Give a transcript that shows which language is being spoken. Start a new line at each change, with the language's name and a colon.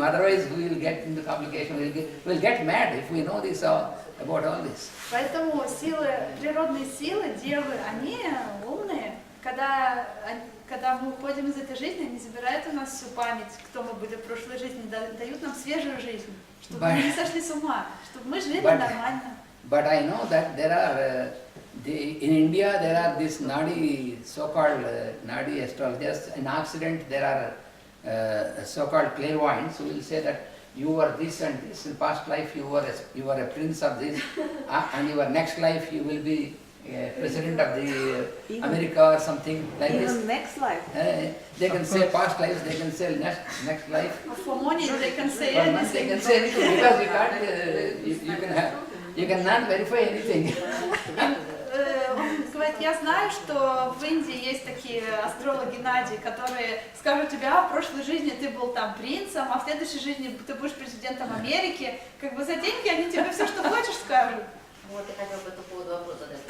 English: Otherwise, we will get into complication. We will get mad if we know this about all this.
Russian: Поэтому природные силы, девы, они умные. Когда мы уходим из этой жизни, они забирают у нас всю память, кто мы были в прошлой жизни, дают нам свежую жизнь, чтобы мы не сошли с ума, чтобы мы жили нормально.
English: But I know that there are In India, there are these Nadi, so-called Nadi astrologers. In Occident, there are so-called clairvoyants who will say that you were this and this. In past life, you were a prince of this, and your next life you will be president of the America or something like this. Even next life. They can say past lives. They can say next life. For money, they can say For money, they anything. can say anything because we can't. You cannot verify anything.
Russian: Он говорит, я знаю, что в Индии есть такие астрологи Нади, которые скажут тебе, в прошлой жизни ты был там принцем, а в следующей жизни ты будешь президентом Америки. Как бы за деньги они тебе все, что хочешь, скажут. Вот я хотела по этому поводу вопрос задать.